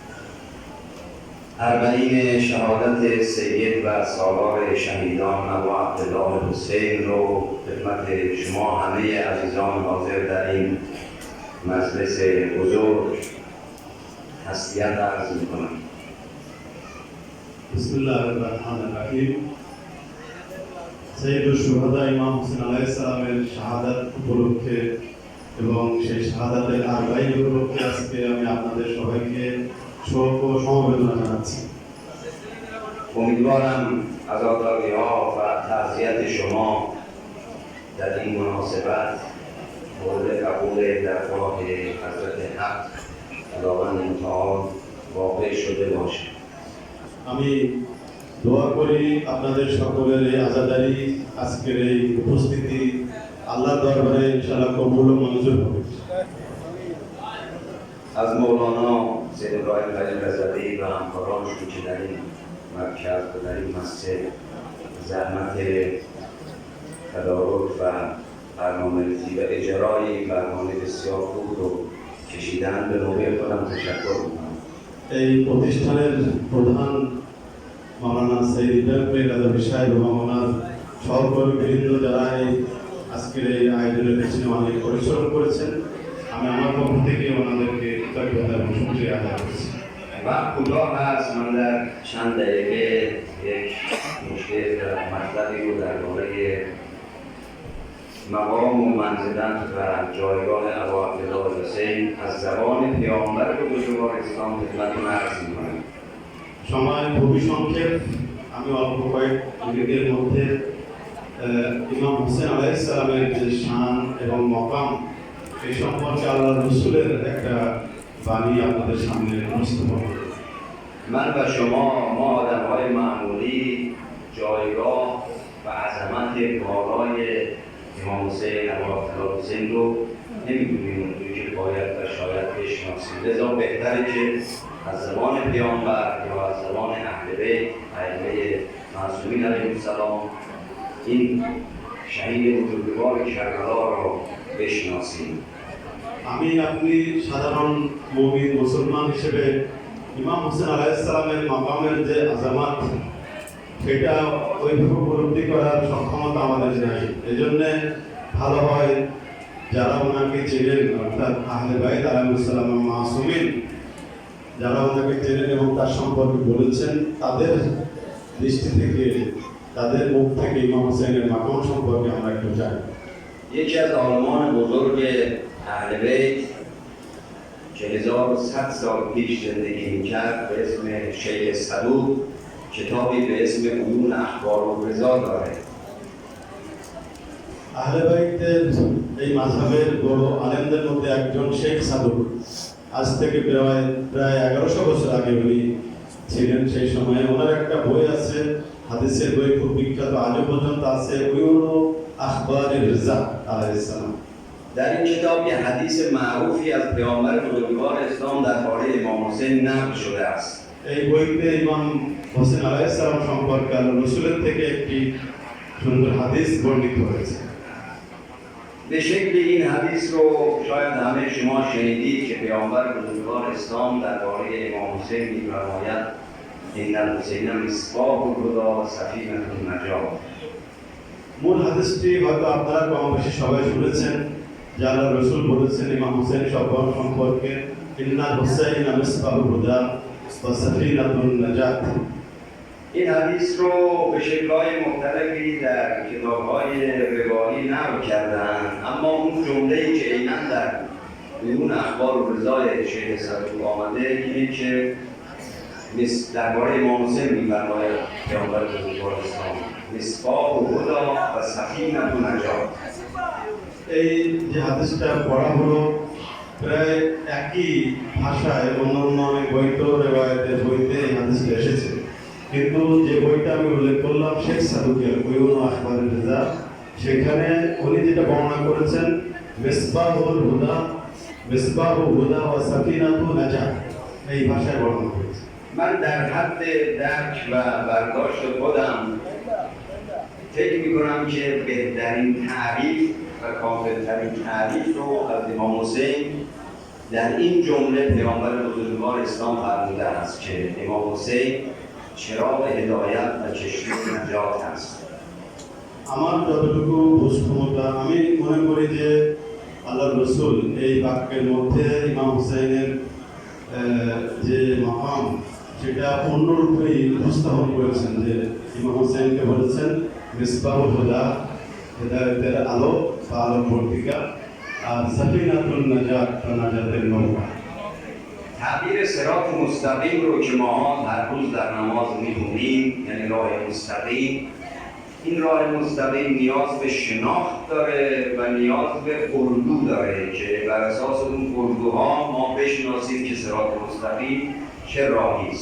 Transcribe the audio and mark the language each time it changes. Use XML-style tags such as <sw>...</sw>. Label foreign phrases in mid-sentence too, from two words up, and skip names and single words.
<fa>اربعین شهادت سید و سالار شهیدان ابو عبدالله حسین رو خدمت شما همه عزیزان حاضر در این مجلس بزرگ تسلیت عرض می‌کنم.</fa> <ar>بسم الله الرحمن الرحیم.</ar> <bn>সৈয়দুল শুহাদা ইমাম হোসেন</bn> <ar>عليه السلام</ar> <bn>শাহাদাত উপলক্ষে এবং সেই শাহাদাতের আরবাঈন উপলক্ষে আজকে আমি আপনাদের সবাইকে শোক ও সমবেদনা জানাচ্ছি।</bn> <fa>امیدوارم عزاداری‌ها و تعزیت شما در این مناسبت مورد قبول درگاه حضرت حق خداوند متعال واقع شده باشد.</fa> <bn>আমি দোয়া করি আপনাদের সকলের এই আজাদারি আজকের এই উপস্থিতি আল্লাহর দরবারে ইনশাআল্লাহ কবুল ও মঞ্জুর হবে।</bn> <fa>از مولانا سید ابراهیم خلیل رضوی و همکارانشون که در این مرکز و در این مسجد زحمت تدارک و برنامه‌ریزی و اجرای این برنامه بسیار خوب رو کشیدن به نوبه خودم تشکر می‌کنم.</fa> <bn>এই প্রতিষ্ঠানের প্রধান মাওলানা সৈয়দ ইব্রাহিম রাজাবি সাহেব এবং ওনার সহকর্মীবৃন্দ যারা এই আজকের এই আয়োজনের পেছনে অনেক পরিশ্রম করেছেন, আমি আমার পক্ষ থেকে ওনাদেরকে কৃতজ্ঞতা এবং শুকরিয়া আদায় করছি।</bn> <fa>وقت کوتاه هست، من در چند دقیقه یک مشکل مطلبی رو درباره مقام و منزلت و جایگاه ابو عبدالله حسین از زبان پیامبر بزرگوار اسلام خدمتتون عرض می‌کنم.</fa> <bn>সময় খুবই সংক্ষেপ, আমি অল্প কয়েক মিনিটের মধ্যে ইমাম হোসেন</bn> <ar>عليه السلام</ar> <bn>যে শান এবং মকাম এই সম্পর্কে আল্লাহর রাসূলের একটা বাণী আপনাদের সামনে উপস্থাপন করব।</bn> <fa>من و شما ما آدم‌های معمولی جایگاه و عظمت بالای امام حسین ابو عبدالله حسین رو نمی‌دونیم اونجوری که باید و شاید بشناسیم، لذا بهتره که از زبان پیامبر یا از زبان اهل بیت ائمه معصومین</fa> <ar>علیهم السلام</ar> <fa>این شهید بزرگوار کربلا رو بشناسیم.</fa> <bn>আমি আপনি সাধারণ মুমিন মুসলমান হিসেবে ইমাম হোসেন</bn> <ar>عليه السلام</ar> <bn>মাকামের যে আযামাত সেটা ওইভাবে উপলব্ধি করার সক্ষমতা আমাদের নাই। এজন্য ভালো হয় যারা ওনাকে চেনেন, অর্থাৎ আহলে বাইত</bn> <ar>عليه السلام</ar> <bn>মাসুমিন যারা ওনাকে চেনেন এবং তার সম্পর্কে বলেছেন, তাদের দৃষ্টি থেকে তাদের মুখ থেকে ইমাম হোসেনের মাকাম সম্পর্কে আমরা একটু জানি।</bn> <fa>یکی از عالمان بزرگ اهل بیت که 1100 سال پیش زندگی می‌کرد به اسم شیخ صدوق کتابی به اسم عیون اخبار الرضا داره.</fa> <bn>আহলে বাইতের এই মাযহাবের বড় আলেমদের মধ্যে একজন শেখ সাদুক, আজ থেকে প্রায় 1100 বছর আগে উনি ছিলেন। সেই সময়ে ওনার একটা বই আছে, হাদিসের বই, খুব বিখ্যাত, আজও পর্যন্ত আছে, উইউন আখবার রিজা আলাইহিস সালাম।</bn> <fa>در این کتاب یه حدیث معروفی از پیامبر بزرگوار اسلام درباره امام حسین نقل شده است.</fa> <bn>এই বইতে ইমাম হোসেন</bn> <ar>عليه السلام</ar> <bn>সম্পর্কে আল্লাহর রাসূলের থেকে একটি সুন্দর হাদিস বর্ণিত হয়েছে।</bn> <fa>به شکل این حدیث رو شاید همه شما شنیدید که پیامبر بزرگوار اسلام درباره امام حسین می‌فرماید</fa> <ar>ان الحسین مصباح الهدی و سفینة النجاة.</ar> <bn>মূল হাদিসটি হয়তো আপনারা কম বেশি সবাই শুনেছেন, যে আল্লাহর রাসূল বলেছেন ইমাম হোসেন সম্পর্কে</bn> <ar>إن الحسين مصباح الهدى وسفينة النجاة.</ar> <fa>این حدیث رو به شکل‌های مختلفی در کتاب‌های روایی نقل کردن، اما اون جمله‌ای که عیناً در عیون اخبار الرضای شیخ صدوق آمده اینه که درباره امام حسین می‌فرماید پیامبر بزرگوار اسلام</fa> <ar>مصباح الهدی و سفینة النجاة.</ar> <bn>এই যে হাদিসটা পড়া হলো প্রায় একই ভাষায় অন্য অন্য অনেক বইতো রেওয়ায়তের বইতে এই হাদিসটা এসেছে, কিন্তু যে বইটা আমি উল্লেখ করলাম শেখ সাদুকের উয়ুন আখবারের রেজা, সেখানে উনি যেটা বর্ণনা করেছেন</bn> <ar>مصباح الهدى، مصباح هدى وسفينة نجاة,</ar> <bn>এই ভাষায় বর্ণনা করেছেন।</bn> <fa>من در حد درک و برداشت خودم فکر میکنم که بهترین تعریف و کاملترین تعریف رو از امام حسین در این جمله پیامبر بزرگوار اسلام فرموده است که امام حسین چراغ هدایت و چشمه نجات است.</fa> <bn>আমার যতটুকু বোঝ ক্ষমতা আমি মনে করি যে আল্লাহ রসুল এই বাক্যের মধ্যে ইমাম হুসাইনের যে মাকাম সেটা অন্যরূপেই উপস্থাপন করেছেন, যে ইমাম হুসাইনকে বলেছেন</bn> <ar>مصباح الهدى,</ar> <bn>হেদায়েতের আলো বা আলোকবর্তিকা, আর</bn> <ar>سفينة النجاة</ar> <bn>বা নাজাতের নৌকা।</bn> <fa>تعبیر صراط مستقیم رو که ماها هر روز در نماز می‌خونیم، یعنی راه مستقیم، این راه مستقیم نیاز به شناخت داره و نیاز به الگو داره که بر اساس اون الگوها ما بشناسیم که صراط مستقیم چه راهی است.</fa>